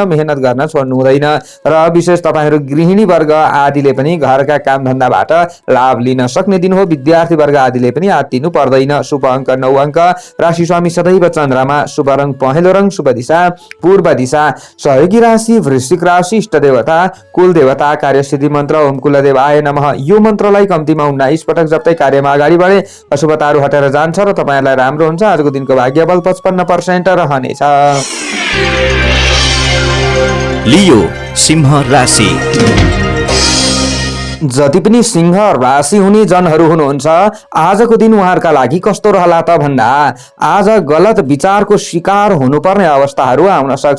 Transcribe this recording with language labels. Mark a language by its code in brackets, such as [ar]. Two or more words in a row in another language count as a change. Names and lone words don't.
[ne] मेहनत गर्न छोड्नु हुँदैन। र विशेष तपाईहरु गृहिणी वर्ग आदिले पनि घरका काम धन्दाबाट लाभ लिन सक्ने दिन हो। विद्यार्थी वर्ग आदिले पनि आत्तिनु पर्दैन। शुभ अङ्क 9 अङ्क। राशि स्वामी सदैव चन्द्रमा। शुभ रङ पहेँलो रङ। शुभ दिशा पूर्व दिशा। सहयोगी राशि वृश्चिक राशि। इष्ट देवता कुल देवता कार्यसिद्धि मन्त्र [sa] ओम कुलदेवाय नमः। [ne] यो मन्त्रलाई कम्तीमा 19 पटक जप्दै कार्यमा अगाडि बढे अशुभताहरू हटेर जान्छ र तपाईहरुलाई राम्रो हुन्छ। आजको दिनको भाग्यबल 55% रहनेछ। लियो सिंह राशि। जति पनि सिंह राशि हुने जनहरू हुनुहुन्छ आजको दिन उहाँहरूका लागि कस्तो रहला त भन्दा आज गलत विचारको शिकार हुनुपर्ने अवस्थाहरू आउन सक्छ।